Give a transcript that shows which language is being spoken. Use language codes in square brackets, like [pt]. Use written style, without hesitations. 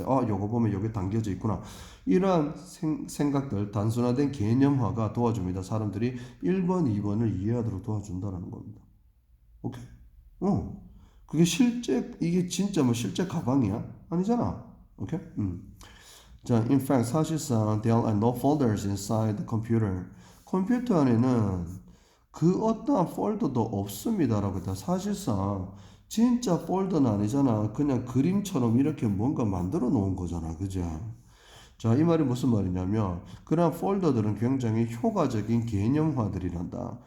[ko] 요거 보면 여기 담겨져 있구나. 이러한 생각들, 단순화된 개념화가 도와줍니다. 사람들이 1번, 2번을 이해하도록 도와준다라는 겁니다. 오케이? 그게 이게 진짜 뭐 실제 가방이야? 아니잖아. 오케이? [en] 자, in fact, [ko] 사실상 [en] there are no folders inside the computer. [ko] 컴퓨터 안에는 그 어떠한 폴더도 없습니다라고 했다. 사실상 진짜 폴더는 아니잖아. 그냥 그림처럼 이렇게 뭔가 만들어 놓은 거잖아. 그죠? 자, 이 말이 무슨 말이냐면 그러한 폴더들은 굉장히 효과적인 개념화들이란다.